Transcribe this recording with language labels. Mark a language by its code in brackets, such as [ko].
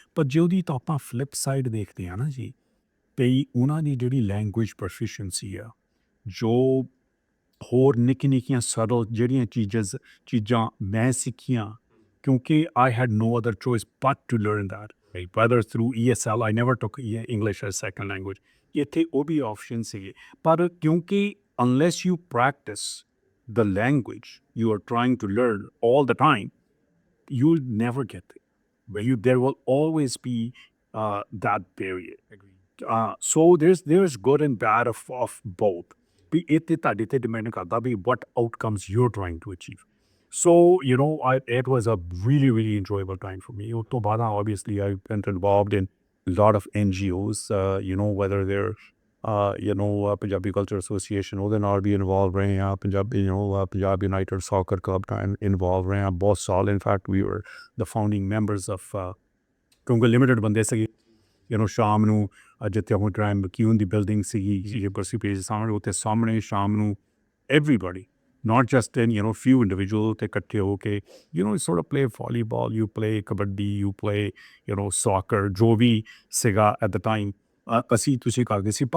[pa] ਪਰ ਜੇ ਉਹਦੀ ਤਾਂ ਆਪਾਂ ਫਲਿੱਪ ਸਾਈਡ ਦੇਖਦੇ ਹਾਂ ਨਾ ਜੀ, ਵੀ ਉਹਨਾਂ ਦੀ ਜਿਹੜੀ ਲੈਂਗੁਏਜ ਪ੍ਰੋਫੀਸ਼ੀਐਂਸੀ ਆ, ਜੋ ਹੋਰ ਨਿੱਕੀਆਂ ਸਟਲ ਜਿਹੜੀਆਂ ਚੀਜ਼ਾਂ ਮੈਂ ਸਿੱਖੀਆਂ, ਕਿਉਂਕਿ [en] I had no other choice but to learn that. Whether through ESL, I never took English as second language. [pa] ਇੱਥੇ ਉਹ ਵੀ ਆਪਸ਼ਨ ਸੀਗੇ, ਪਰ ਕਿਉਂਕਿ [en] unless you practice the language you are trying to learn all the time, you'll never get there. There will always be that barrier. So there's good and bad of both. [pa] ਵੀ ਇੱਥੇ ਤੁਹਾਡੇ ਤੇ depend ਕਰਦਾ ਵੀ [en] what outcomes you're trying to achieve. So, it was a really, really enjoyable time for me. [pa] ਉਸ ਤੋਂ ਬਾਅਦ [en] obviously I went involved in a lot of NGOs, whether they're, Punjabi Culture Association, [pa] ਉਹਦੇ ਨਾਲ ਵੀ involve ਰਹੇ ਹਾਂ, Punjabi, Punjab United Soccer Club ਨਾਲ involve ਰਹੇ ਹਾਂ ਬਹੁਤ ਸਾਲ. [en] In fact, we were the founding members of, [pa] ਕਿਉਂਕਿ ਲਿਮਿਟਡ ਬੰਦੇ ਸੀਗੇ, ਸ਼ਾਮ ਨੂੰ ਜਿੱਥੇ ਹੁਣ ਟ੍ਰਾਈਮ ਕਿਊਨ ਦੀ ਬਿਲਡਿੰਗ ਸੀਗੀ ਜੀ ਬਰਸੀ ਪੇਜ ਸਾਹਮਣੇ, ਉੱਥੇ ਸਾਹਮਣੇ ਸ਼ਾਮ ਨੂੰ [en] everybody, not just in, few individual [pa] ਤੇ ਇਕੱਠੇ ਹੋ ਕੇ, [en] sort of play volleyball, you play kabaddi, you play, soccer, [pa] ਜੋ ਵੀ ਸੀਗਾ at the time, ਅਸੀਂ ਤੁਸੀਂ ਕਰਦੇ ਸੀ.